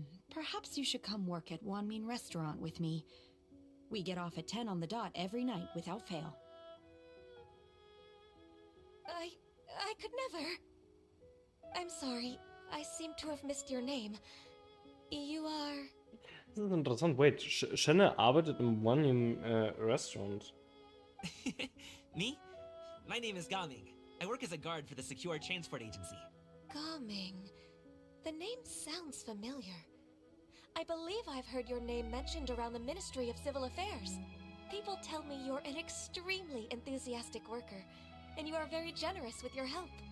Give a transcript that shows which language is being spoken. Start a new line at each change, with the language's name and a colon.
English: Perhaps you should come work at Wanmin Restaurant with me. We get off at 10 on the dot every night without fail. I could never. I'm sorry. I seem to have missed your name. You are...
German: Das ist interessant. Wait, Shenne arbeitet im One-Restaurant.
English: Me? My name is Gaming. I work as a guard for the Secure Transport Agency. Gaming. The name sounds familiar. I believe I've heard your name mentioned around the Ministry of Civil Affairs. People tell me you're an extremely enthusiastic worker, and you are very generous with your help.